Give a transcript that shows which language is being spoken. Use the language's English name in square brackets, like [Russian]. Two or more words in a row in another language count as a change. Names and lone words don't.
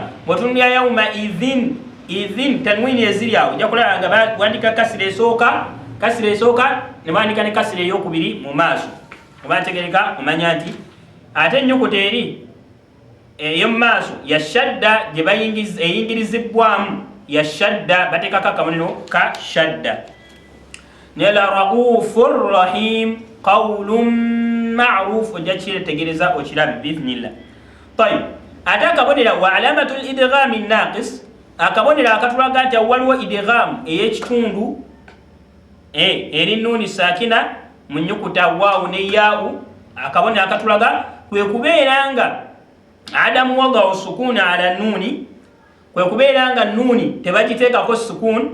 [Ganda] Bw'otunulira [Arabic] يوم إذ [Ganda] tanwini eziri awo ojja kulaba nga bawandiika kasira esooka ne bawandiika ne kasira ey'okubiri mu maaso. Oba ntegereka omanya nti ate ennyukuta eri ey'omu maaso ya shadda gye eyingirizibwamu ya shadda bateekako akabonero ka shadda. [Arabic] Ne لرؤوف رحيم قول معروف [Ganda] ojja kiretegereza okirabe [Arabic] بإذن الله. [Ganda] Tayib, ate akabonero [Arabic] وعلامة الإدغام الناقص, [Ganda] akabonero akatulaga nti waliwo idgham ey'ekitundu eri [Arabic] نون ساكنة [Ganda] mu nnyukuta waawu ne yaawu. Akabonero akatulaga kwe kubeera nga adamu wagawo [Arabic] سكون على نون, [Ganda] kwe kubeera nga nuuni tebagiteekako sukun.